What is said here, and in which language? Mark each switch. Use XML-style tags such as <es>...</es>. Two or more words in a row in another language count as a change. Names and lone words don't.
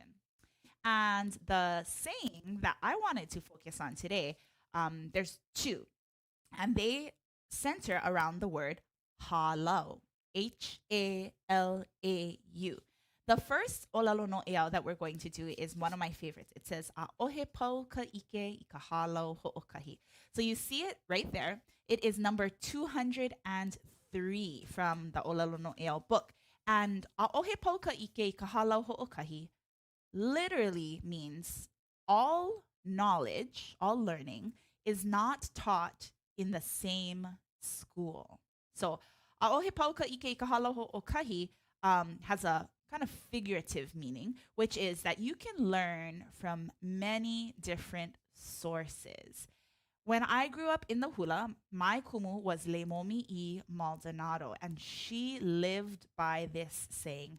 <en>And the saying that I wanted to focus on today, there's two, and they center around the word Hālau, H-A-L-A-U. The first</en> <haw>ʻŌlelo Noʻeau</haw> <en>that we're going to do is one of my favorites. It says,</en> <haw>ʻaʻohe pau ka ike I ka hālau hoʻokahi.</haw> <en>So you see it right there. It is number 203 from the</en> <haw>ʻŌlelo Noʻeau</haw> <en>book. And</en> <haw>ʻaʻohe pau ka ike I ka hālau hoʻokahi</haw> <en>literally means all knowledge, all learning is not taught in the same school. So</en> <haw>ʻaʻohe pau ka ike I ka hālau hoʻokahi</haw> <en>has a kind of figurative meaning, which is that you can learn from many different sources. When I grew up in the hula, my kumu was Leimomi'i Maldonado, and she lived by this saying.</en>